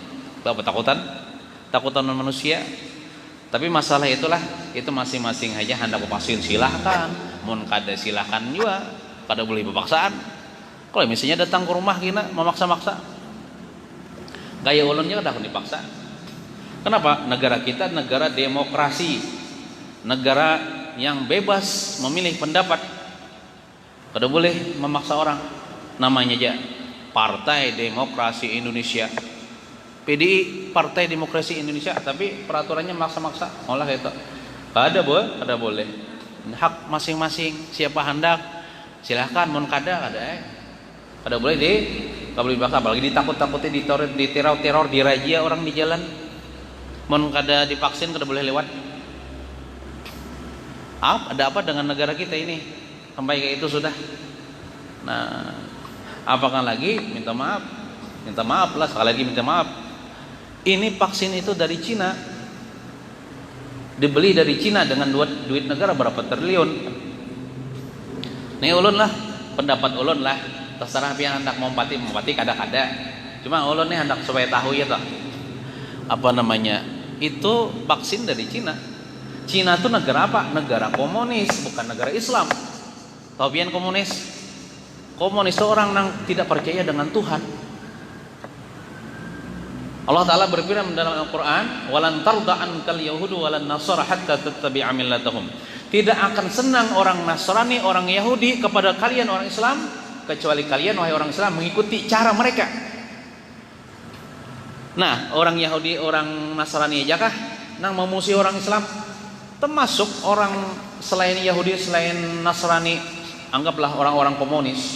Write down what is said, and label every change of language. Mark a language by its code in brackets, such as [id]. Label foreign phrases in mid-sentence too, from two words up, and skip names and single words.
[id] Apa takutan? Takutan manusia. [bjn] Tapi masalah itulah, itu masing-masing aja hendak vaksin silahkan, mun kada silahkan juga, kada boleh berpaksaan. Kalau misalnya datang ke rumah kita memaksa-maksa, gaya ulunnya kada akan dipaksa. [id] Kenapa? Negara kita negara demokrasi, negara yang bebas memilih pendapat. Kada boleh memaksa orang. Namanya aja Partai Demokrasi Indonesia, PDI, Partai Demokrasi Indonesia, tapi peraturannya maksa-maksa. [bjn] Olah itu. Kada boleh. Hak masing-masing. Siapa hendak silahkan, mun kada boleh kada boleh dipaksa. [id] Apalagi ditakut-takuti, diteror, dirajia orang di jalan. [bjn] Mun kada divaksin kada boleh lewat. [id] Ada apa dengan negara kita ini? Sampai kayak itu sudah. Nah, apakah lagi minta maaf lah, sekali lagi minta maaf. Ini vaksin itu dari Cina, dibeli dari Cina dengan duit negara berapa triliun. [bjn] Nih ulun lah, pendapat ulun lah, terserah pian hendak mau mati kada. Cuma ulun nih hendak supaya tahu ya toh. Apa namanya? [id] Itu vaksin dari Cina. Cina itu negara apa? Negara komunis, bukan negara Islam. Tahu pian komunis? Komunis itu orang yang tidak percaya dengan Tuhan. Allah Ta'ala berfirman dalam Al-Quran, [ar] ولن ترضى عنك اليهود ولا النصارى حتى تتبع ملتهم. [id] Tidak akan senang orang Nasrani, orang Yahudi kepada kalian orang Islam, kecuali kalian wahai orang Islam mengikuti cara mereka. [bjn] Nah, orang Yahudi, orang Nasrani aja kah nang memusuhi orang Islam? [id] Termasuk orang selain Yahudi, selain Nasrani, anggaplah orang-orang komunis.